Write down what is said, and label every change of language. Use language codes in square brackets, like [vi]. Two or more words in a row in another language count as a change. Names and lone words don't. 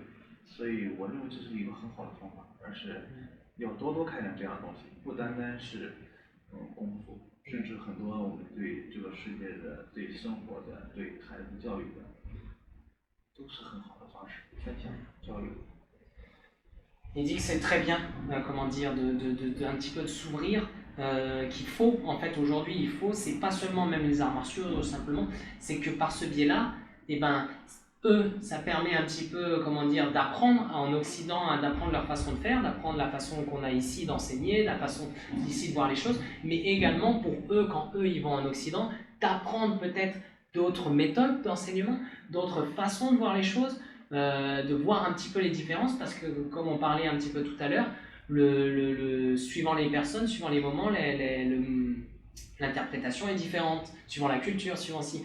[zh] 所以我认为这是一个很好的方法，而是要多开展这样的东西，不单单是功夫，甚至很多我们对这个世界的、对生活的、对孩子教育的，都是很好的方式，分享交流。 [fr] Il dit que c'est très bien, comment dire, un petit peu de s'ouvrir, qu'il faut, en fait, aujourd'hui, c'est pas seulement même les arts martiaux, simplement, c'est que par ce biais-là, eux, ça permet un petit peu, comment dire, d'apprendre en Occident, d'apprendre leur façon de faire, d'apprendre la façon qu'on a ici d'enseigner, la façon d'ici de voir les choses, mais également pour eux, quand eux, ils vont en Occident, d'apprendre peut-être d'autres méthodes d'enseignement, d'autres façons de voir les choses, de voir un petit peu les différences, parce que comme on parlait un petit peu tout à l'heure, suivant les personnes, suivant les moments, l'interprétation est différente, suivant la culture, suivant si.